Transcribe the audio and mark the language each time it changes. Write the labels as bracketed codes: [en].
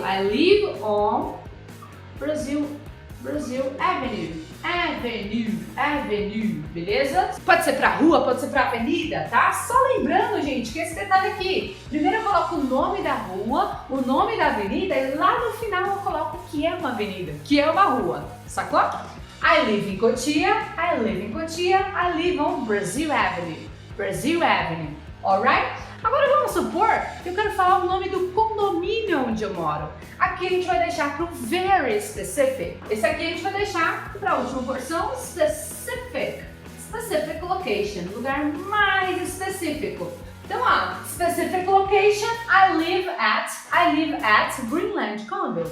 [en] I live on Brasil Avenue. [pt] Avenue, beleza? Pode ser pra rua, pode ser pra avenida, tá? Só lembrando, gente, que esse detalhe aqui. Primeiro eu coloco o nome da rua, o nome da avenida e lá no final eu coloco o que é uma avenida, que é uma rua, sacou? [en] I live in Cotia, I live on Brasil Avenue, alright? [pt] Agora vamos supor que eu quero falar o nome do condomínio onde eu moro. Aqui a gente vai deixar para o [en] very specific. [pt] Esse aqui a gente vai deixar para a última porção, [en] specific location, [pt] lugar mais específico. Então, ó, [en] specific location, I live at Greenland Condo.